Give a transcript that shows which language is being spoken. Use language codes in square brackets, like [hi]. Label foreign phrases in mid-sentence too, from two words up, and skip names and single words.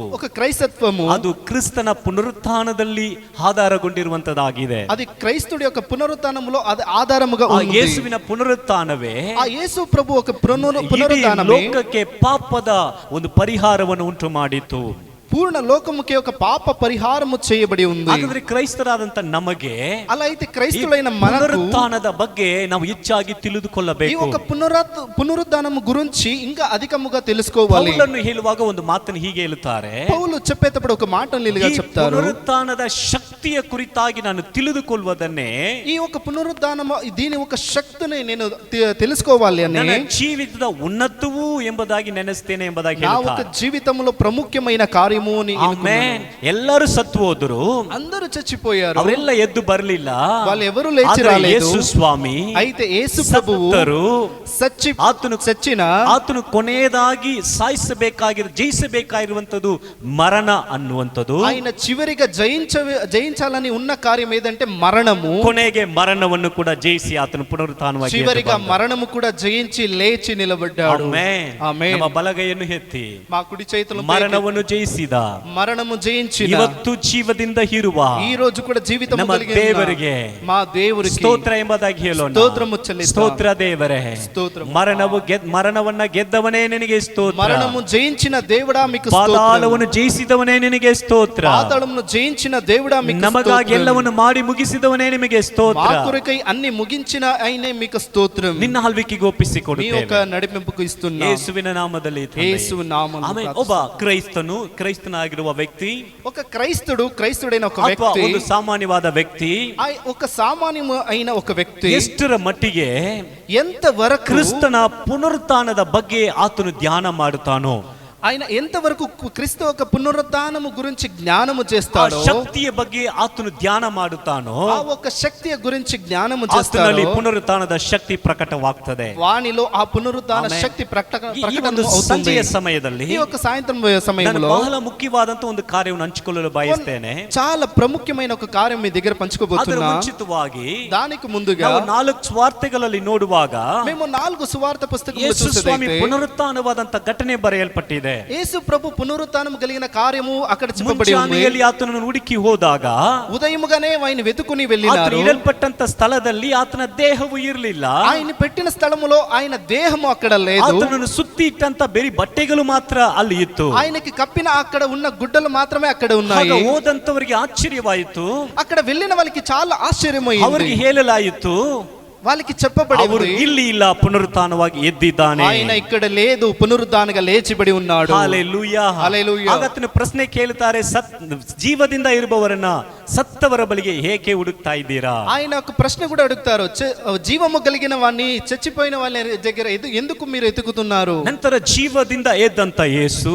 [te] ఒక క్రైస్తత్వము [kn] ಅದು ಕ್ರಿಸ್ತನ ಪುನರುತ್ಥಾನದಲ್ಲಿ ಆಧಾರಗೊಂಡಿರುವಂತದಾಗಿದೆ. [te] అది క్రైస్తుడి యొక్క పునరుత్థానములో అది ఆధారముగా ఉంది. [kn] ಯೇಸುವಿನ ಪುನರುತ್ಥಾನವೇ [te] ఆ యేసు ప్రభు ఒక పునరుత్థానమే [kn] ಲೋಕಕ್ಕೆ ಪಾಪದ ಒಂದು ಪರಿಹಾರವನ್ನು ಉಂಟು ಮಾಡಿತು. [te] పూర్ణ లోకముకే ఒక పాప పరిహారము చేయబడి ఉంది. [kn] ಹಾಗಾದ್ರೆ ಕ್ರೈಸ್ತರಾದಂತ ನಮಗೆ [te] అలా అయితే క్రైస్తులైన మనకు [kn] ಪುನರುತ್ಥಾನದ ಬಗ್ಗೆ ನಾವು ಹೆಚ್ಚಾಗಿ [te] ఈ [kn] ತಿಳಿದುಕೊಳ್ಳಬೇಕು. [te] ఒక పునరుద్ధానము గురించి ఇంకా అధికముగా తెలుసుకోవాలి. [kn] ಪೌಲನು ಹೇಳುವಾಗ ಒಂದು ಮಾತನ್ನು ಹೀಗೆ ಹೇಳುತ್ತಾರೆ. [te] పౌలు చెప్పేటప్పుడు ఒక మాటను ఇలాగా చెప్తారు. [kn] ಪುನರುತ್ಥಾನದ ಶಕ್ತಿಯ ಕುರಿತಾಗಿ ನಾನು ತಿಳಿದುಕೊಳ್ಳುವುದನ್ನೇ, [te] ఈ ఒక పునరుద్ధానము దీని ఒక శక్తిని నేను తెలుసుకోవాలి అని [kn] ನನ್ನ ಜೀವಿತದ ಉನ್ನತವೂ ಎಂಬುದಾಗಿ ನೆನೆಸ್ತೇನೆ ಎಂಬುದಾಗಿ [te] నా ఒక [kn] ಹೇಳ್ತಾರೆ. [te] జీవితంలో ప్రముఖమైన కార్యము అని [kn] ಆಮೆನ್. ಎಲ್ಲರೂ ಸತ್ತು ಹೋದರು, [te] అందరూ చచ్చిపోయారు, [kn] ಅವರೆಲ್ಲ ಎದ್ದು ಬರಲಿಲ್ಲ. [te] వాళ్ళు ఎవరు లేచి [kn] ಆದ್ರೆ [te] రాలేదు. [kn] ಯೇಸು ಸ್ವಾಮಿ [te] అయితే యేసు ప్రభువు [kn] ಆತನು ಕೊನೆಯದಾಗಿ ಜಯಿಸಬೇಕಾಗಿರುವಂತದ್ದು ಮರಣ ಅನ್ನುವಂಥದ್ದು. [te] ఆయన చివరిగా జయించాలని ఉన్న కార్యం ఏదంటే మరణము. [kn] ಕೊನೆಗೆ ಮರಣವನ್ನು ಕೂಡ ಜಯಿಸಿ ಆತನು ಪುನರುತ್ಥಾನವಾಗಿ [te] చివరిగా మరణము కూడా జయించి లేచి నిలబడ్డాడు. [kn] ಆಮೆನ್. [te] ఆమేన్. [kn] ನಮ್ಮ ಬಲಗೈಯನ್ನು ಎತ್ತಿ [te] మా కుడి చేతులు [kn] ಮರಣವನ್ನು ಜಯಿಸಿದ, [te] మరణము జయించిన, [kn] ಇವತ್ತು ಜೀವದಿಂದ ಇರುವ [te] ఈ రోజు కూడా జీవితం [kn] ನಮ್ಮ ದೇವರಿಗೆ [te] మా దేవురికి [kn] ಸ್ತೋತ್ರ ಎಂಬುದಾಗಿ ಹೇಳೋಣ. [te] స్తోత్రము చెల్లిద్దాం. [kn] ಸ್ತೋತ್ರ ದೇವರೇ. [te] స్తోత్రం. [kn] ಮರಣವನ್ನ ಗೆದ್ದವನೇ ನಿನಗೆ ಸ್ತೋತ್ರ. [te] మరణము జయించిన దేవుడా మీకు స్తోత్రం. [kn] ಪಾತಾಳವನ್ನು ಜಯಿಸಿದವನೇ ನಿನಗೆ ಸ್ತೋತ್ರ. [te] పాతాళమును జయించిన దేవుడా మీకు [kn] ನಮಗಾಗಿ ಎಲ್ಲವನ್ನು ಮಾಡಿ ಮುಗಿಸಿದವನೇ ನಿಮಗೆ ಸ್ತೋತ್ರ. [te] మా కొరకై అన్ని ముగించిన ఆయనే మీకు స్తోత్రం. [kn] ನಿನ್ನ ಆಳ್ವಿಕೆಗೆ [te] మీ [kn] ಒಪ್ಪಿಸಿಕೊಡುತ್ತೇವೆ. [te] యొక్క ನಡಿಮೆಂపుకు ఇస్తున్నా [kn] ಯೇಸುವಿನ ನಾಮದಲ್ಲಿ ತಂದೆ. [te] యేసు నామములో [kn] ಆಮೆನ್. ಒಬ್ಬ ಕ್ರೈಸ್ತನಾಗಿರುವ ವ್ಯಕ್ತಿ, [te] ఒక క్రైస్తుడైన ఒక [kn] ಅಥವಾ [te] వ్యక్తి, [kn] ಒಂದು ಸಾಮಾನ್ಯವಾದ ವ್ಯಕ್ತಿ [te] ఒక సామాన్య అయిన ఒక వ్యక్తి [kn] ಎಷ್ಟರ ಮಟ್ಟಿಗೆ [te] ఎంతవరకు [kn] ಕ್ರಿಸ್ತನ ಪುನರುತ್ಥಾನದ ಬಗ್ಗೆ ಆತನು ಧ್ಯಾನ ಮಾಡುತ್ತಾನೋ, [te] ఆయన ఎంతవరకు క్రీస్తు యొక్క పునరుత్థానము గురించి జ్ఞానము చేస్తాడో, [kn] ಶಕ್ತಿಯ ಬಗ್ಗೆ ಆತನು ಧ್ಯಾನ ಮಾಡುತ್ತಾನೋ, [te] ఆ ఒక శక్తిಯ గురించి జ్ఞానము [kn] ಆತನಲ್ಲಿ [te] చేస్తాడో, [kn] ಪುನರುತ್ಥಾನದ ಶಕ್ತಿ ಪ್ರಕಟವಾಗ್ತದೆ. [te] వానిలో ఆ పునరుత్థాన [kn] ಆಮೆನ್. [te] శక్తి [kn] ಈ ಒಂದು ಸಂಜೆಯ ಸಮಯದಲ್ಲಿ [te] ఈ ఒక సాయంత్రం సమయంలో [kn] ನಾನು ಬಹಳ ಮುಖ್ಯವಾದಂತ ಒಂದು ಕಾರ್ಯವನ್ನು ಹಂಚಿಕೊಳ್ಳಲು ಬಯಸ್ತೇನೆ. [te] చాలా ప్రముఖమైన ఒక కార్యం మీ దగ్గర [kn] ಅದರ [te] పంచుకోబోతున్నా. [kn] ಮುಂಚಿತವಾಗಿ [te] దానికి ముందుగా [kn] ನಾವು 4 ಸ್ವಾರ್ಥಗಳಲ್ಲಿ ನೋಡುವಾಗ [te] మేము 4 సువార్త పుస్తకములు [kn] ಯೇಸು ಸ್ವಾಮಿ [te] చూసేదైతే [kn] ಪುನರುತ್ಥಾನವಾದಂತ ಘಟನೆ ಬರೆಯಲ್ಪಟ್ಟಿದೆ. ಇದೆ. [te] యేసు ప్రభు పునరుత్థానం కలిగిన కార్యము అక్కడ చెప్పబడి ఉంది. [kn] ಮುಂಜಾನೆಯಲ್ಲಿ ಆತನನ್ನು ಹುಡುಕಿ ಹೋದಾಗ [te] ఉదయముగానే ఆయన వెతుకుని [kn] ಆತನು [te] వెళ్ళినారు. [kn] ಇಡಲ್ಪಟ್ಟಂತ ಸ್ಥಳದಲ್ಲಿ ಆತನ ದೇಹವು ಇರಲಿಲ್ಲ. [te] ఆయన పెట్టిన స్థలములో ఆయన దేహము అక్కడ లేదు. [kn] ಆತನನ್ನು ಸುತ್ತಿ ಇಟ್ಟಂತ ಬೇರೆ ಬಟ್ಟೆಗಳು ಮಾತ್ರ ಅಲ್ಲಿ ಇತ್ತು. [te] ఆయనకి కప్పిన అక్కడ ఉన్న గుడ్డలు మాత్రమే అక్కడ [kn] ಆಗ [te] ఉన్నాయి. [kn] ಹೋದಂತವರಿಗೆ ಆಶ್ಚರ್ಯವಾಯಿತು. [te] అక్కడ వెళ్ళిన వాళ్ళకి చాలా ఆశ్చర్యమైంది. [kn] ಅವರಿಗೆ ಹೇಳಲಾಯಿತು, [te] వాళ్ళకి చెప్పబడి [kn] ಅವರು [te] ఉంది, [kn] ಇಲ್ಲಿ ಇಲ್ಲ, ಪುನರುತ್ಥಾನವಾಗಿ ಎದ್ದಿದ್ದಾನೆ. [te] ఆయన ఇక్కడ లేదు, పునరుద్ధానగా లేచిబడి ఉన్నాడు. [kn] ಹಲ್ಲೆಲೂಯಾ. ಹಲ್ಲೆಲೂಯಾ. ಆಗ ಆತನ ಪ್ರಶ್ನೆ ಕೇಳುತ್ತಾರೆ, ಜೀವದಿಂದ ಇರುವವರನ್ನ ಸತ್ತವರ ಬಳಿಗೆ ಏಕೆ ಹುಡುಕ್ತಾ ಇದ್ದೀರಾ? [te] ఆయన ఒక ప్రశ్న కూడా అడుగుతారు, జీవము కలిగిన వాణ్ణి చచ్చిపోయిన వాళ్ళ దగ్గర ఎందుకు మీరు ఎతుకుతున్నారు? [kn] ನಂತರ ಜೀವದಿಂದ ಎದ್ದಂತ ಯೇಸು